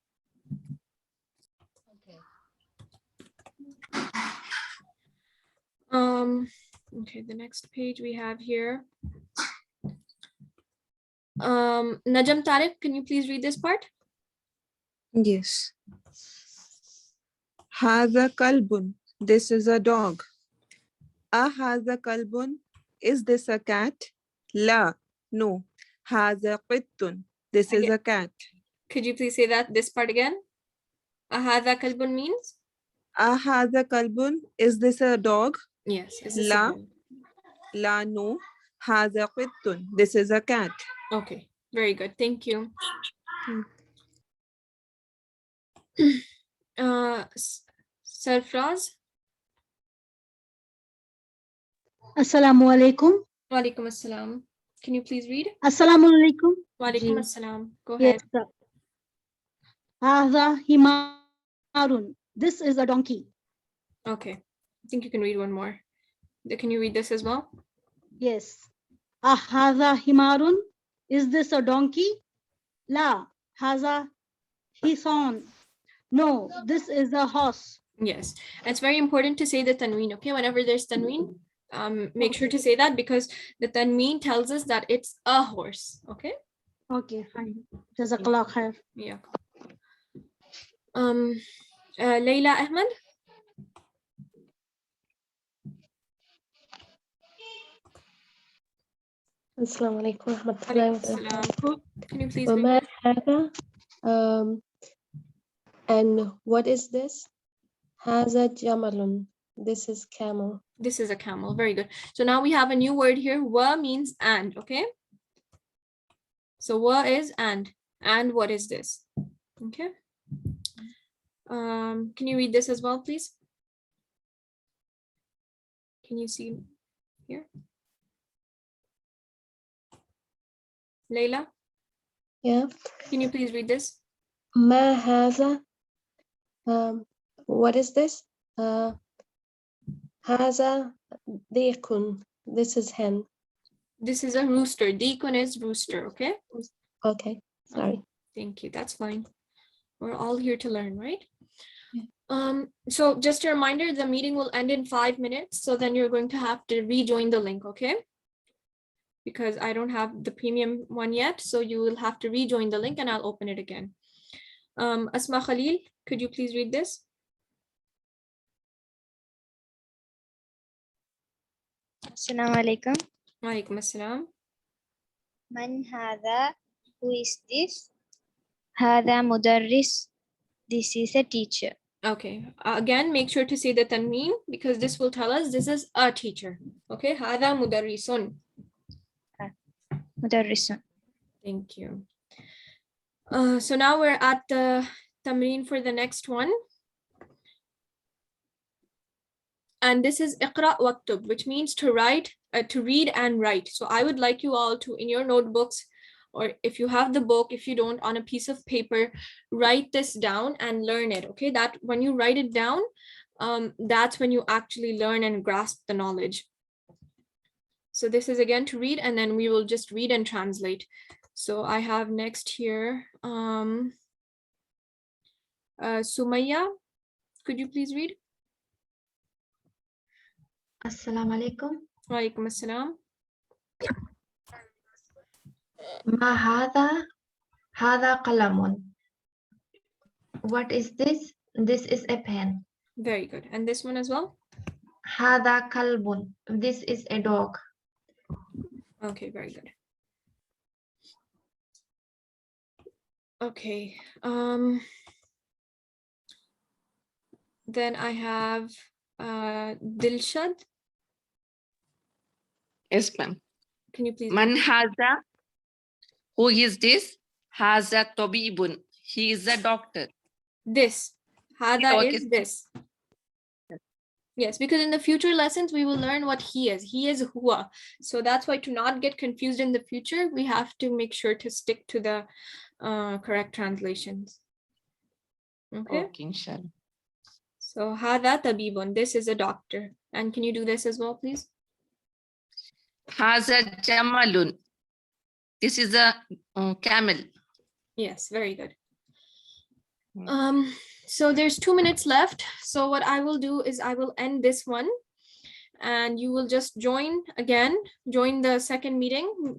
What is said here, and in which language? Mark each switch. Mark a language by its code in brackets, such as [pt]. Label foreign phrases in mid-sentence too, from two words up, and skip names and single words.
[en] Okay. Okay, the next page we have here. Najam Tariq, can you please read this part? Yes. [ar] هذا كلبٌ. [en] This is a dog. [ar] هذا كلبٌ. [en] Is this a cat? La. No. [ar] هذا قطٌّ. [en] This is a cat. Could you please say this part again? [ar] أهذا كلبٌ means? هذا كلبٌ. [en] Is this a dog? Yes. Is this [ar] La. [en] a dog? La. No. [ar] هذا قطٌّ. [en] This is a cat. Okay. Very good. Thank you. Sarfraz? [ar] السلام عليكم. وعليكم السلام. [en] Can you please read? [ar] السلام عليكم. وعليكم السلام. [en] Go ahead. [ar] Yes. هذا حمارٌ. [en] This is a donkey. Okay. I think you can read one more. Can you read this as well? [ar] Yes. هذا حمارٌ. [en] Is this a donkey? [ar] لا. هذا حصان. [en] No, this is a horse. Yes. It's very important to say the tanween, okay? Whenever there's tanween, make sure to say that, because the tanween tells us that it's a horse, okay? Okay, fine. [ar] جزاك الله خير. [en] Yeah. Layla Ahmed? [ar] السلام عليكم ورحمة الله وبركاته. [en] Can you please read? [ar] من هذا, [en] and what is this? [ar] هذا جملٌ. [en] This is camel. This is a camel. Very good. So now we have a new word here. Wa means and, okay? So wa is and. And what is this? Okay. Can you read this as well, please? Can you see here? Layla? Yeah. Can you please read this? [ar] ما هذا. [en] What is this? [ar] هذا ديكٌ. [en] This is hen. This is a rooster. Deekun is rooster, okay? Okay, sorry. Thank you. That's fine. We're all here to learn, right? Yeah. So just a reminder, the meeting will end in 5 minutes. So then you're going to have to rejoin the link, okay? Because I don't have the premium one yet. So you will have to rejoin the link and I'll open it again. Asma Khalil, could you please read this? [ar] السلام عليكم. وعليكم السلام. من هذا, [en] who is this? [ar] هذا مدرس, [en] this is a teacher. Okay, again, make sure to say the tanween because this will tell us this is a teacher. [ar] Okay, هذا مدرسٌ. Mudarrisun. [en] Thank you. So now we're at the tamreen for the next one. And this is [ar] اقرأ واكتب, [en] which means to write, to read and write. So I would like you all to, in your notebooks, or if you have the book, if you don't, on a piece of paper, write this down and learn it. Okay, that when you write it down, that's when you actually learn and grasp the knowledge. So this is again to read, and then we will just read and translate. So I have next here, Sumaya, could you please read? [ar] السلام عليكم. وعليكم السلام. ما هذا، هذا قلمٌ. [en] What is this? This is a pen. Very good. And this one as well? [ar] هذا كلبٌ. [en] This is a dog. Okay, very good. Okay. Then I have Dilshad. Yes, ma'am. Can you please? [ar] من هذا, [en] who is this? [ar] هذا طبيبٌ. [en] He is a doctor. This. Hada Okay. is this. Yes, because in the future lessons, we will learn what he is. He is huwa. So that's why to not get confused in the future, we have to make sure to stick to the correct translations. Okay. Okay, inshallah. So [ar] هذا طبيبٌ. [en] This is a doctor. And can you do this as well, please? [ar] هذا جملٌ. [en] This is a camel. Yes, very good. So there's 2 minutes left. So what I will do is I will end this one and you will just join again, join the second meeting.